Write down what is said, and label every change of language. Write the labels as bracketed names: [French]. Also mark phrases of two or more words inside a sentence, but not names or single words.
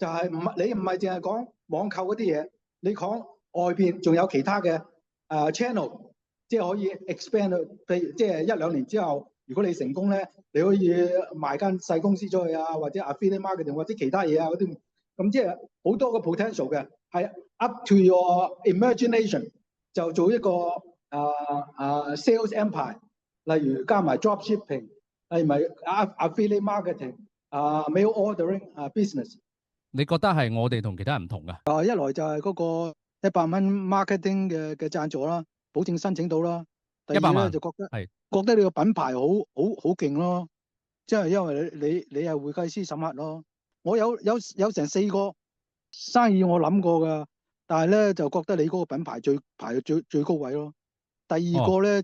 [Cantonese] 就係你唔係淨係講網購嗰啲嘢，你講外邊仲有其他嘅channel，即係可以 expand 到，譬如即係1-2年之後，如果你成功咧，你可以賣間細公司出去啊，或者 [English] affiliate marketing [Cantonese] 或者其他嘢啊嗰啲，咁即係好多個 potential 嘅，係 [English] up to your imagination [Cantonese] 就做一個 [English] sales empire， [Cantonese] 例如加埋 [English] drop shipping， [Cantonese] 例如咪 [English] affiliate marketing。 mail ordering business， [Cantonese] 你覺得係我哋同其他人唔同㗎？一來就係嗰個100蚊 marketing 嘅贊助啦，保證申請到啦。第二 100萬咧就覺得你個品牌好勁咯，即係因為你係會計師審核咯。我有成4個生意我諗過㗎，但係咧就覺得你嗰個品牌排最高位咯。第二個咧。